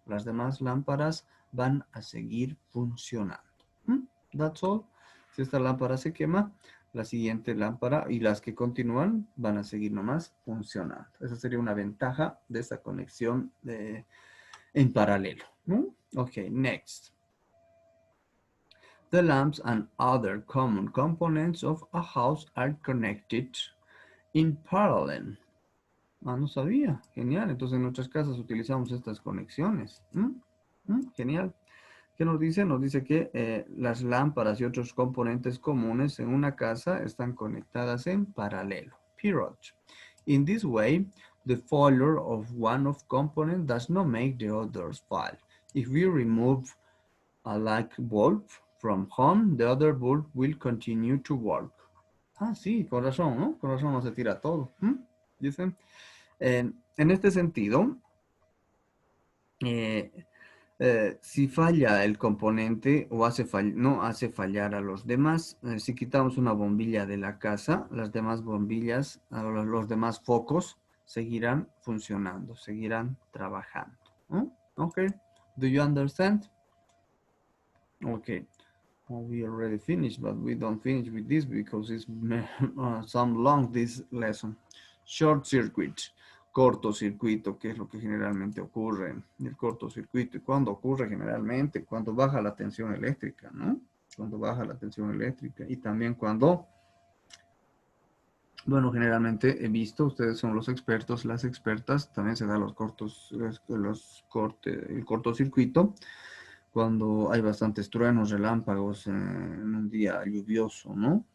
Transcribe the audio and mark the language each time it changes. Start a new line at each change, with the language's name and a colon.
Spanish: Las demás lámparas van a seguir funcionando.
English: That's all.
Spanish: Si esta lámpara se quema, la siguiente lámpara y las que continúan van a seguir nomás funcionando. Esa sería una ventaja de esta conexión en paralelo.
English: Ok, next. The lamps and other common components of a house are connected in parallel.
Spanish: No sabía. Genial. Entonces en nuestras casas utilizamos estas conexiones. Genial. ¿Qué nos dice? Nos dice que las lámparas y otros componentes comunes en una casa están conectadas en paralelo.
English: Period. In this way, the failure of one of component does not make the others fail. If we remove a light bulb from home, the other bulb will continue to work.
Spanish: Ah, sí, con razón, ¿no? Con razón no se tira todo. Dicen. En este sentido, eh, si falla el componente o no hace fallar a los demás, si quitamos una bombilla de la casa, las demás bombillas, los demás focos seguirán funcionando, seguirán trabajando.
English: ¿No? Okay. Do you understand? Okay. Well, we already finished, but we don't finish with this because it's some long this lesson.
Spanish: Short circuit, cortocircuito, que es lo que generalmente ocurre. El cortocircuito, ¿y cuándo ocurre generalmente? Cuando baja la tensión eléctrica, ¿no? Cuando baja la tensión eléctrica y también cuando, bueno, generalmente he visto, ustedes son los expertos, las expertas, también se da el cortocircuito cuando hay bastantes truenos, relámpagos en un día lluvioso, ¿no?